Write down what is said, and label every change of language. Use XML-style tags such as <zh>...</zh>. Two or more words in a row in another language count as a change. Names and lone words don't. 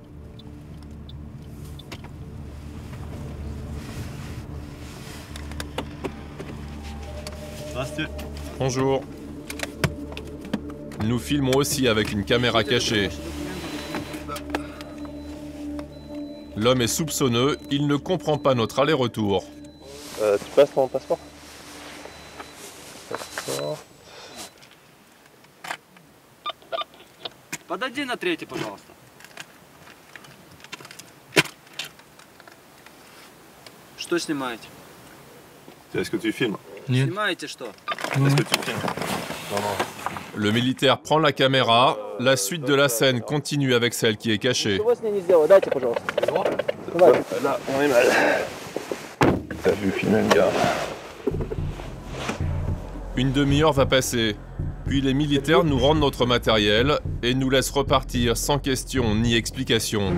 <fr>Bonjour. Nous filmons aussi avec une caméra cachée. L'homme est soupçonneux, il ne comprend pas notre aller-retour. Tu passes ton passeport?</fr> <ru>Подойди на третий, пожалуйста. Что снимаете?</ru> <fr>Est-ce que tu filmes?</fr> <ru>Снимаете что?</ru> <fr>Est-ce que tu filmes? Le militaire prend la caméra, la suite de la scène continue avec celle qui est cachée. Là, on est mal. T'as vu filmer le gars? Une demi-heure va passer, puis les militaires nous rendent notre matériel et nous laissent repartir sans question ni explication.</fr>